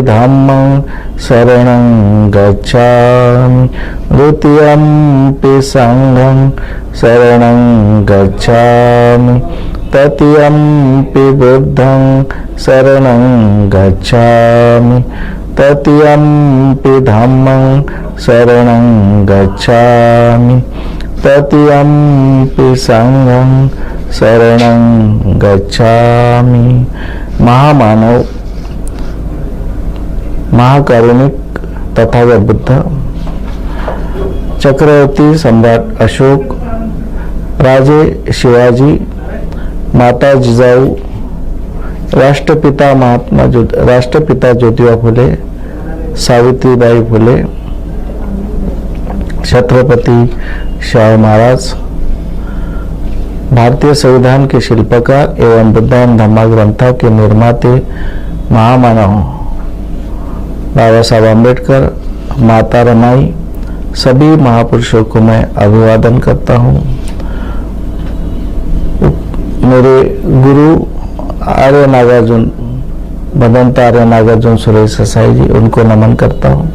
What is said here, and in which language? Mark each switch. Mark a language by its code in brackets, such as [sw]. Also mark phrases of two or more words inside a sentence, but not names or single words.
[pi] धम्मं शरणं गच्छामि, द्वितीयंपि संघं शरणं गच्छामि, तृतीयंपि बुद्धं शरणं गच्छामि, तृतीयंपि धम्मं शरणं गच्छामि, तृतीयंपि संघं शरणं गच्छामि। [hi] महामानव, महाकारुणिक तथागत बुद्ध, चक्रवर्ती सम्राट अशोक, राजे शिवाजी, माता जिजाऊ, राष्ट्रपिता ज्योतिबा फुले, सावित्रीबाई फुले, छत्रपति शाहू महाराज, भारतीय संविधान के शिल्पकार एवं बुद्ध एवं धम्मा ग्रंथा के निर्माते महामानव बाबा साहब अम्बेडकर, माता रमाई, सभी महापुरुषों को मैं अभिवादन करता हूँ। मेरे गुरु आर्य नागार्जुन, भदंत आर्य नागार्जुन सुरेश ससाई जी, उनको नमन करता हूँ।